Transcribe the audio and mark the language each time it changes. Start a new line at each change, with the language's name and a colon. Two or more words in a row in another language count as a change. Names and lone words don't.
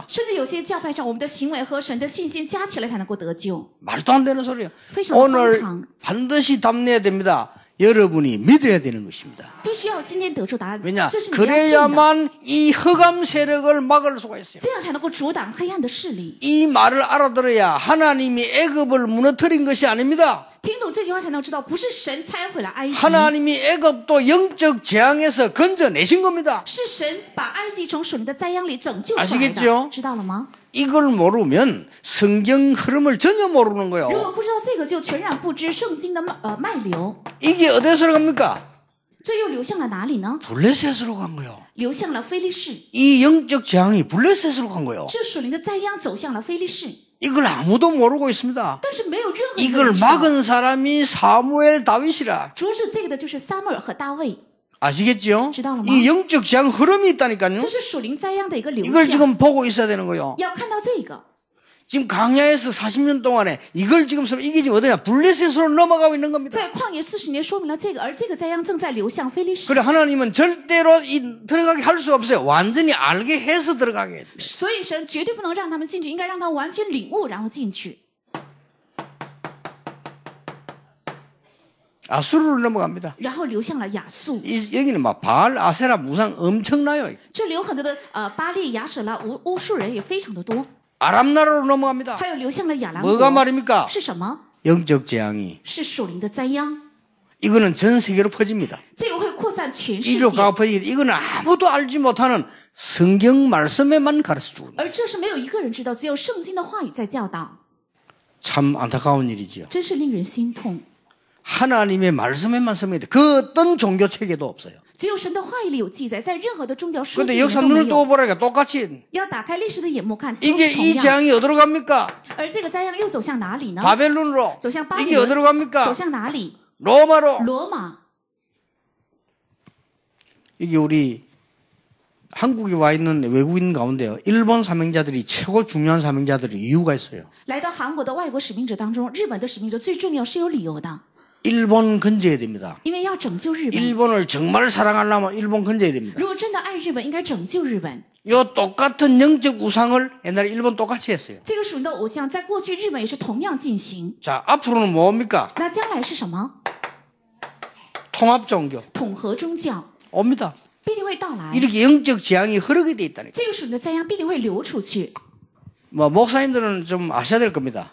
Chinese: 甚至有些教派上，我们的行为和神的信心加起来才能够得救。
Korean: 말도 안 되는 소리예요.
Chinese: 非常的
Korean: 오늘
Chinese: 荒唐，
Korean: 반드시 답내야 됩니다. 여러분이 믿어야 되는 것입니다.
Chinese: 必须要今天得出答案。
Korean: 왜냐?
Chinese: 这是你要信的，
Korean: 그래야만 이 흑암 세력을 막을 수가 있어요.
Chinese: 这样才能够阻挡黑暗的势力。
Korean: 이 말을 알아들어야 하나님이 애굽을 무너뜨린 것이 아닙니다.
Chinese: 听懂这句话才能知道，不是神拆毁了埃及，
Korean: 하나님이 애굽도 영적 재앙에서 건져내신 겁니다.
Chinese: 是神把埃及从属灵的灾殃里拯救出来
Korean: 아시겠죠
Chinese: 的。知道了吗？
Korean: 이걸 모르면 성경 흐름을 전혀 모르는
Chinese: 如
Korean: 거예요.
Chinese: 果不知道这个，就全然不知圣经的脉流。
Korean: 이게 어디서 갑니까?
Chinese: 这又流向了哪里呢？
Korean: 블레셋으로 간 거요.
Chinese: 流向了非利士。
Korean: 이 영적 재앙이 블레셋으로 간 거요.
Chinese: 这属灵的灾殃走向了非利士，
Korean: 이걸 아무도 모르고 있습니다.
Chinese: 但是没有任何人
Korean: 이걸
Chinese: 知道。
Korean: 막은 사람이 사무엘 다윗이라.
Chinese: 阻止这个的就是撒母耳和大卫，
Korean: 아시겠죠?
Chinese: 知道了吗？
Korean: 이 영적 재앙 흐름이 있다니까요.
Chinese: 这是属灵灾殃的一个流
Korean: 이걸
Chinese: 向，
Korean: 지금 보고 있어야 되는 거요.
Chinese: 要看到这个。
Korean: 지금 강야에서 40년 동안에 이걸 지금 이게 지금 어디냐? 블레셋으로 넘어가고 있는 겁니다.
Chinese: 在旷野40年说明了这个，而这个灾殃正在流向非利士。
Korean: 그래 하나님은 절대로 들어가게 할 수 없어요. 완전히 알게 해서 들어가게 해야 돼요.
Chinese: 所以神绝对不能让他们进去，应该让他完全领悟，然后进去。
Korean: 아수르로 넘어갑니다.
Chinese: 然后流向了亚述，
Korean: 여기는 막 바알, 아세라 무상 엄청나요.
Chinese: 这里有很多的巴利、亚舍拉、乌数人也非常的多，
Korean: 아람 나라로 넘어갑니다.
Chinese: 还有流向了亚兰
Korean: 뭐가
Chinese: 国，
Korean: 말입니까?
Chinese: 是什么？
Korean: 영적 재앙이
Chinese: 是属灵的灾殃，
Korean: 이거는 전 세계로 퍼집니다.
Chinese: 这个会扩散全世
Korean: 이리로
Chinese: 界，
Korean: 가 퍼지기 이거는 아무도 알지 못하는 성경 말씀에만 가르쳐주고
Chinese: 而这是没有一个人知道，只有圣经的话语在教导，
Korean: 참 안타까운 일이지요.
Chinese: 真是令人心痛。
Korean: 하나님의 말씀에만 서면 돼. 그 어떤 종교 체계도 없어요.
Chinese: 只有神的话语里有记载，在任何的宗教书籍
Korean: 근데
Chinese: 里
Korean: 역사
Chinese: 面都没
Korean: 눈을
Chinese: 有。
Korean: 떠보라니까 똑같이
Chinese: 要打开历史的眼目看，都
Korean: 이게
Chinese: 是同
Korean: 이
Chinese: 样。
Korean: 재앙이 어디로 갑니까?
Chinese: 而这个灾殃又走向哪里呢？
Korean: 바벨론으로.
Chinese: 走向巴比
Korean: 이게 어디로
Chinese: 伦，
Korean: 갑니까?
Chinese: 走向哪里？
Korean: 로마로.
Chinese: 罗马。
Korean: 이게 우리 한국에 와 있는 외국인 가운데요. 일본 사명자들이 최고 중요한 사명자들이 이유가 있어요.
Chinese: 来到韩国的外国使命者当中，日本的使命者最重要是有理由的，
Korean: 일본 건져야 됩니다.
Chinese: 因为要拯救日本。
Korean: 일본을 정말 사랑하려면 일본 건져야 됩니다.
Chinese: 如果真的爱日本，应该拯救日本。
Korean: 요 똑같은 영적 우상을 옛날에 일본 똑같이 했어요.
Chinese: 这个属灵的偶像，在过去日本也是同样进行。
Korean: 자, 앞으로는 뭡니까?
Chinese: 那将来是什么？
Korean: 통합 종교
Chinese: 统合宗教
Korean: 옵니다.
Chinese: 必定会到来。
Korean: 이렇게 영적 재앙이 흐르게 돼 있다니까.
Chinese: 这个属灵的灾殃必定会流出去。
Korean: 뭐 목사님들은 좀 아셔야 될 겁니다.